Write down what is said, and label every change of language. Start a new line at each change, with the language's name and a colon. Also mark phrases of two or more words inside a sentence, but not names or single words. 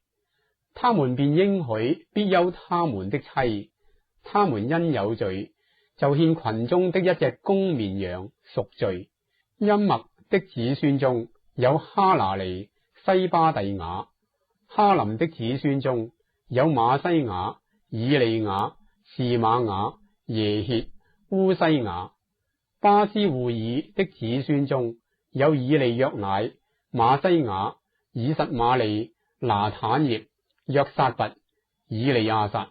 Chinese: 他們便應許必休他們的妻。他們因有罪，就獻群中的一隻公綿羊贖罪。音麥的子孫中有哈拿尼、西巴第雅；哈林的子孫中有馬西雅、以利雅、士瑪雅、耶歇、烏西雅；巴斯戶爾的子孫中有以利約乃、馬西雅、以實瑪利、拿坦業、約撒拔、以利亞撒。